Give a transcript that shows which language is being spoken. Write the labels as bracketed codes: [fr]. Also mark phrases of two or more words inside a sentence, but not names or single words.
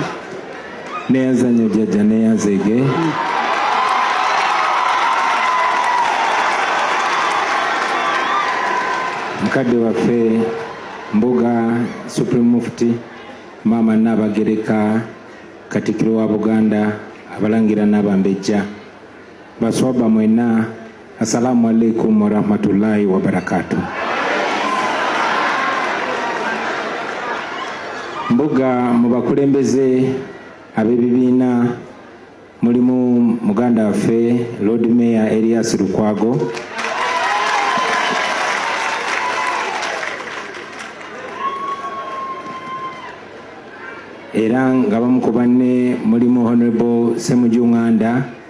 [lg] neyazanyo jjajja neyazege mukadde waffe Mbuga [en] Supreme Mufti [lg] Mama Nabagereka Katikkiro wa Buganda Abalangira n'Abambejja baswaba mwena [ar] السلام عليكم و رحمة الله و بركاته [lg] Mbuga mu bakulembeze ab'ebibiina mulimu muganda waffe [en] Lord Mayor [lg] Elias Lukwago era nga bamu ku banne mulimu Honorable Semujunganda